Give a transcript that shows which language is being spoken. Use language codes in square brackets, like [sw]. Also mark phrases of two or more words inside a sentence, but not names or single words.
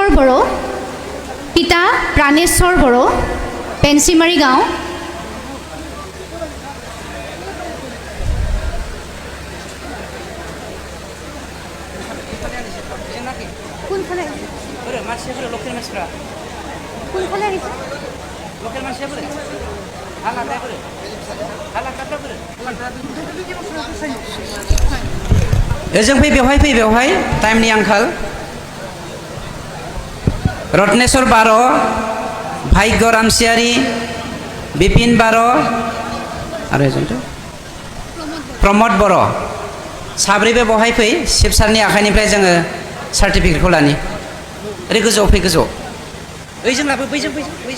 [as] বড়ো, পিতা প্ৰাণেশ্বৰ বড়ো, পেঞ্চিমাৰী গাঁও। কোনফালে কোনফালে আহিছে? [brx] जों फै बेवहाय टाइमनि आंखाल रत्नेश्वर बार' भाग्य रामसियारि बिपिन बार' आरो एजोंथ' प्रमद बर' साब्रैबो बेवहाय फै शिब सारनि आखाइनिफ्राय जोङो सार्टिफिकेटखौ लानि ओरै गोजौआव फै गोजौआव ओइजों लाबो बैजों फै